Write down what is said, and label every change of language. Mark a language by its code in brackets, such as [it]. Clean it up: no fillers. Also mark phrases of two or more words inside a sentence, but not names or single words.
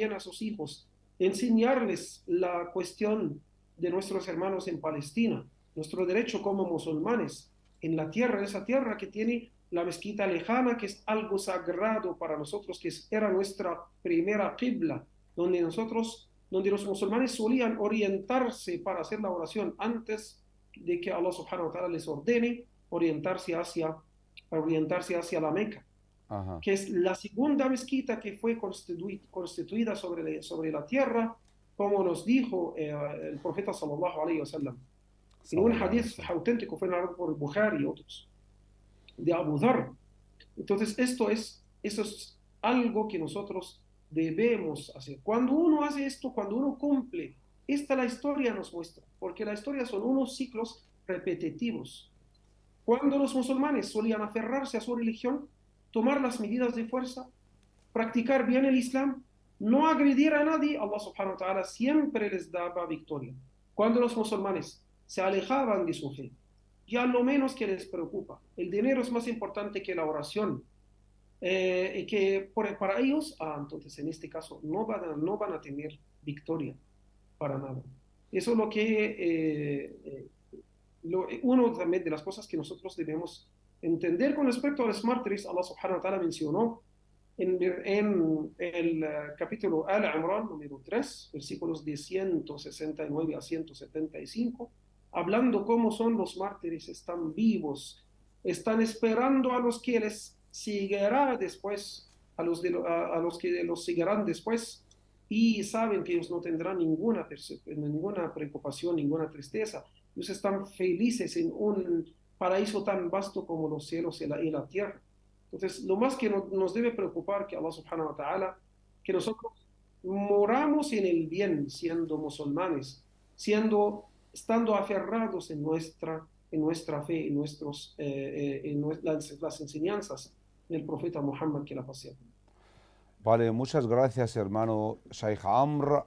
[es] a sus hijos, enseñarles la cuestión de nuestros hermanos en Palestina, nuestro derecho como musulmanes en la tierra, esa tierra que tiene la mezquita lejana, que es algo sagrado para nosotros, que era nuestra primera qibla, donde los musulmanes solían orientarse para hacer la oración antes de que [ar] الله سبحانه وتعالى [es] les ordene orientarse hacia la Meca, Ajá. que es la segunda mezquita que fue constituida sobre la tierra, como nos dijo el profeta [ar] صلى الله عليه وسلم. [es] En un [ar] صلى الله عليه [es] hadith [ar] wasallam. [es] auténtico fue narrado por Bukhari y otros, de Abu Dhar. Entonces, eso es algo que nosotros debemos hacer. Cuando uno hace esto, cuando uno cumple, la historia nos muestra, porque la historia son unos ciclos repetitivos. Cuando los musulmanes solían aferrarse a su religión, tomar las medidas de fuerza, practicar bien el Islam, no agredir a nadie, [ar] الله سبحانه وتعالى [es] siempre les daba victoria. Cuando los musulmanes se alejaban de su fe, ya lo menos que les preocupa, el dinero es más importante que la oración, para ellos, entonces en este caso no van a tener victoria para nada. Eso es lo que, uno también de las cosas que nosotros debemos entender con respecto a los mártires. [ar] الله سبحانه وتعالى [es] mencionó en el capítulo Al-Imran número 3, versículos de 169 a 175, hablando cómo son los mártires, están vivos, están esperando a los que les seguirá después, a los que los seguirán después, y saben que ellos no tendrán ninguna preocupación, ninguna tristeza. Ellos están felices en un paraíso tan vasto como los cielos y la tierra. Entonces, lo más que nos debe preocupar que [ar] الله سبحانه وتعالى, [es] que nosotros moramos en el bien siendo musulmanes, estando aferrados en nuestra fe, las enseñanzas del profeta Muhammad, que la pasea. Vale, muchas gracias, hermano Sheikh Amr.